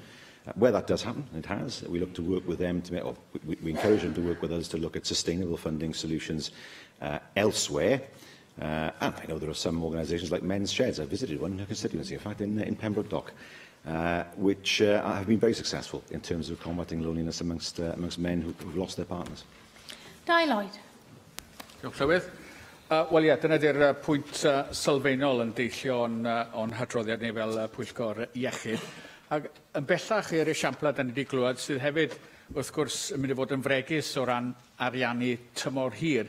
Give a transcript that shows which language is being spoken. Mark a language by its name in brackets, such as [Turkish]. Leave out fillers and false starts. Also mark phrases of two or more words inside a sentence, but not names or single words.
[English] Where that does happen, and it has, we look to work with them to make, or we encourage them to work with us to look at sustainable funding solutions elsewhere. And I know there are some organisations like Men's Sheds. I visited one in her constituency, in fact, in Pembroke Dock, which have been very successful in terms of combating loneliness amongst men who've lost their partners. Di Lloyd. [Welsh] Diolch, Llywydd. Wel ie, dyna di'r pwynt sylfaenol yn deillio o'n hadroddiad ni fel Pwyllgor Iechyd. Ac yn bellach i'r esiampla da ni wedi glywed sydd hefyd, wrth gwrs, yn mynd i fod yn fregus o ran ariannu tymor hir.